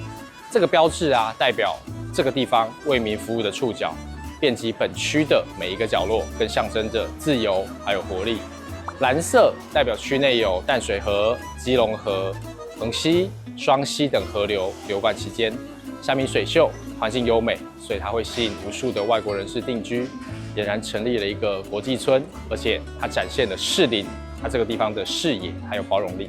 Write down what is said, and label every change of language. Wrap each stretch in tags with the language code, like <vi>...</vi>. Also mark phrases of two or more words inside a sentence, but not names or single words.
<zh>這個標誌啊，代表這個地方為民服務的觸角，遍及本區的每一個角落，更象徵着自由還有活力。藍色代表區內有淡水河、基隆河、橫溪、雙溪等河流流貫其間，山明水秀，環境優美，所以它會吸引無數的外國人士定居，俨然成立了一個國際村，而且它展現了士林它這個地方的視野還有包容力。</zh>